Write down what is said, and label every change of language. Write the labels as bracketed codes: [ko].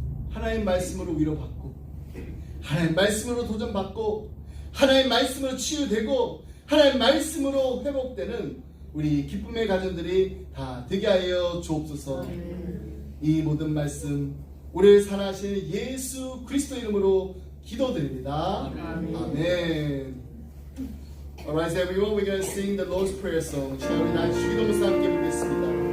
[ko] 하나님 말씀으로 위로받고 하나님 말씀으로 도전받고 하나님 말씀으로 치유되고 하나님 말씀으로 회복되는 우리 기쁨의 가정들이 다 되게 하여 주옵소서. 이 모든 말씀 우리를 사랑하시는 예수 그리스도 이름으로 기도드립니다. 아멘. [en] Alright, everyone, we're going to sing the Lord's Prayer song. [ko] 자, 우리 다 주기도문사 함께 부르겠습니다.